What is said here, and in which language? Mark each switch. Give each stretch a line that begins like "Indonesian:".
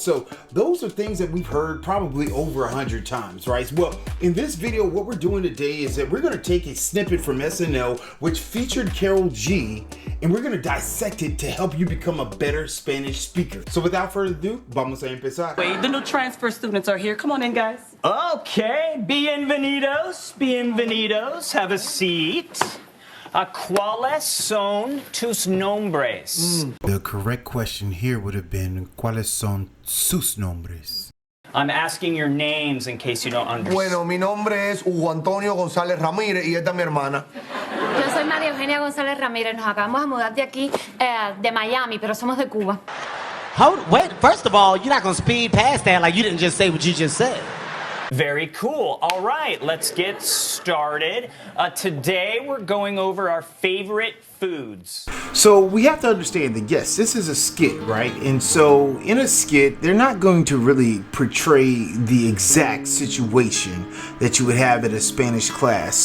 English: So those are things that we've heard probably over 100 times, right? Well, in this video, what we're doing today is that we're going to take a snippet from SNL, which featured Karol G, and we're going to dissect it to help you become a better Spanish speaker. So without further ado,
Spanish: vamos a empezar.
English: Wait, the new transfer students are here. Come on in, guys.
Spanish: Okay, bienvenidos, bienvenidos.
English: Have a seat.
Spanish: ¿Cuáles son tus nombres?
English: The correct question here would have been,
Spanish: ¿cuáles son sus nombres?
English: I'm asking your names in case you don't understand.
Spanish: Bueno, mi nombre es Hugo Antonio González Ramírez y esta es mi hermana. Yo soy María Eugenia González Ramírez. Nos acabamos de mudar de aquí, de Miami, pero somos de Cuba.
English: Wait, first of all, you're not going to speed past that like you didn't just say what you just said. Very cool. All right, let's get started. Today we're going over our favorite foods. So we have to understand that, yes, this is a skit, right? And so in a skit, they're not going to really portray the exact situation that you would have at a Spanish class.